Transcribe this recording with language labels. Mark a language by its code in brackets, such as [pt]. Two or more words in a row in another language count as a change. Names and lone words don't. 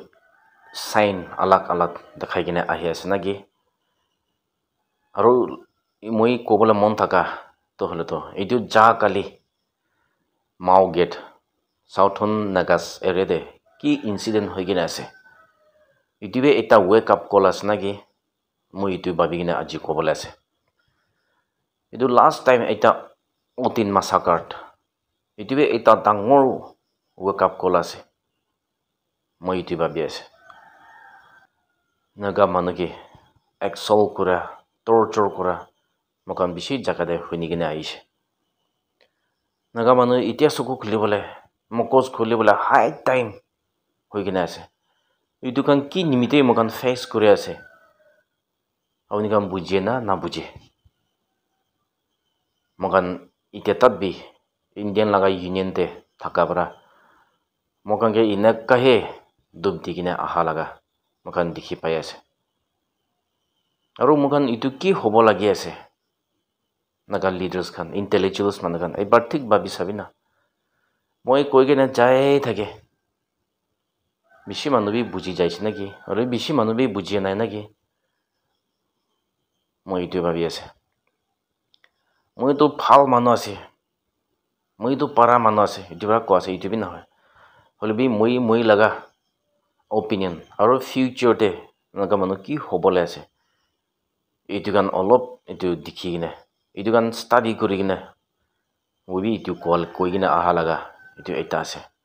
[nag] sign alag alag dekhai kine ahi ase nagi aru moi kobole mon thaka to hole to itu ja kali Mao Gate Southern Nagas area de ki incident hoi gina ase itu be eta [en] wake up call [nag] as nagi moi itu babi gina aji kobole ase itu [en] last time [nag] eta otin massacred itu be eta dangor [en] wake up call [nag] ase moi itu babi ase naga manuki exol kura torture kura mokan bishi jaga de huni gina aise naga manu itia suku khulibole mokos khulibole [en] high time [nag] hoi gina ase itu kan ki nimite mokan face kuri ase awni kan bujie na bujie mokan itia tabbi Indian laga union te thaka bara mokan ke inak kahe dubdi gina aha laga mokan dikhi pai ase aru mokan itu ki hobo lagi ase naga leaders khan intellectuals man khan ebar thik babi sabina moi koi gena jai thake bishi manu bi buji jaise naki aru bishi manu bi buji nai naki moi itu babi ase moi to phal manu ase moi to para manu ase itu bara ko ase itu bi na hoy hole bi moi laga opinion aru future te naga manu ki hobole ase itu kan olop itu dikhi gina itu kan study kuri gina obi itu call koi gina aha laga itu eta ase